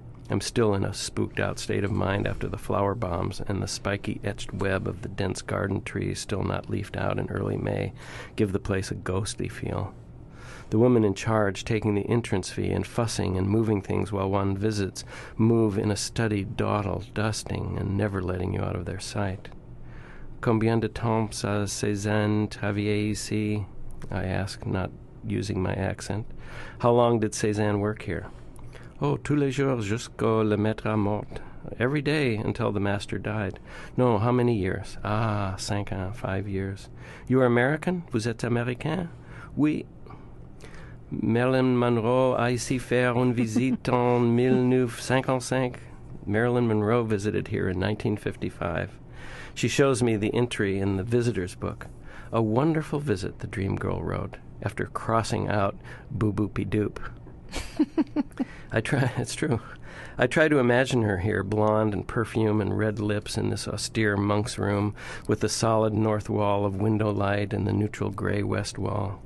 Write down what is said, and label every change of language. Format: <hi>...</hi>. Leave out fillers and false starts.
<en>I'm still in a spooked-out state of mind after the flower bombs, and the spiky etched web of the dense garden trees, still not leafed out in early May, give the place a ghostly feel. The woman in charge, taking the entrance fee and fussing and moving things while one visits, move in a studied dawdle, dusting and never letting you out of their sight.</en> <fr>"Combien de temps a Cézanne travaillé ici?"</fr> <en>I ask, not using my accent. "How long did Cézanne work here?"</en> <fr>"Oh, tous les jours jusqu'au le maître mort."</fr> <en>"Every day until the master died." "No, how many years?"</en> <fr>"Ah, 5 ans,</fr> <en>5 years." "You are American?</en> <fr>Vous êtes Américain?" "Oui." Marilyn Monroe a ici faire une visite en 1955.</fr> <en>Marilyn Monroe visited here in 1955. She shows me the entry in the visitor's book. "A wonderful visit," the dream girl wrote, after crossing out boo-boopy-doop. It's true. I try to imagine her here, blonde and perfume and red lips in this austere monk's room, with the solid north wall of window light and the neutral gray west wall.</en>